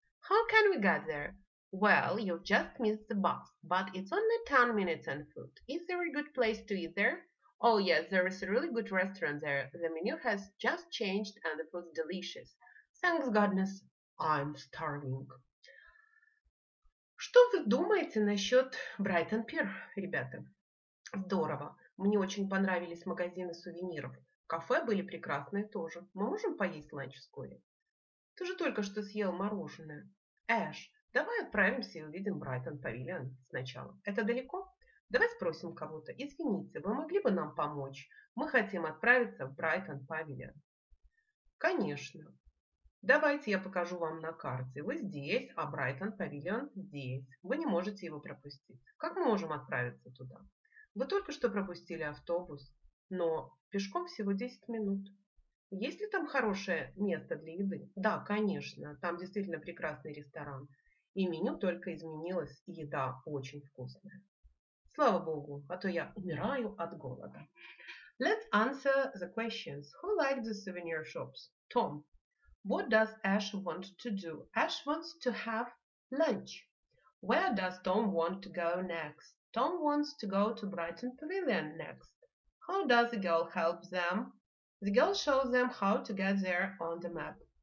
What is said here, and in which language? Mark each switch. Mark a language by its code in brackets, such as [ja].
[en] How can we get there? Well, you've just missed the bus, but it's only 10 minutes on foot. Is there a good place to eat there? Oh yes, there is a really good restaurant there. The menu has just changed and the food's delicious. Thanks goodness, I'm starving. [ru] Что вы думаете насчет Брайтон Пир, ребята? Здорово. Мне очень понравились магазины сувениров. Кафе были прекрасные тоже. Мы можем поесть ланч вскоре? Ты же только что съел мороженое. Эш, давай отправимся и увидим Брайтон Павильон сначала. Это далеко? Давай спросим кого-то. Извините, вы могли бы нам помочь? Мы хотим отправиться в Брайтон Павильон. Конечно. Давайте я покажу вам на карте. Вы здесь, а Брайтон Павильон здесь. Вы не можете его пропустить. Как мы можем отправиться туда? Вы только что пропустили автобус, но пешком всего 10 минут. Есть ли там хорошее место для еды? Да, конечно. Там действительно прекрасный ресторан. И меню только изменилось, и еда очень вкусная. Слава Богу, а то я умираю от голода. [en] Let's answer the questions. Who liked the souvenir shops? Tom. What does Ash want to do? Ash wants to have lunch. Where does Tom want to go next? Tom wants to go to Brighton Pavilion next. How does the girl help them? The girl shows them how to get there on the map.